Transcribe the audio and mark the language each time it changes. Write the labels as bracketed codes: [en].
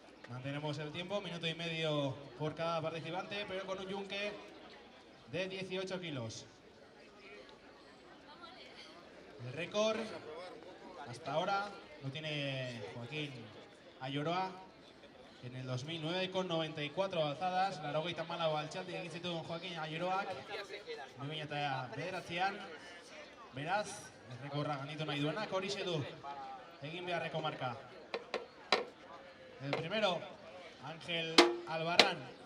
[es] Mantenemos el tiempo, minuto y medio por cada participante, pero con un yunque de 18 kilos. El récord hasta ahora lo tiene Joaquín Ayoroa en el 2009 con 94 alzadas. [eu] Laurogeita hamalau altxaldi egin zituen Joaquín Ayoroak 2009an. Beraz, errekorra ganditu nahi duenak horixe du egin beharreko marka. [es] El primero, Ángel Albarrán.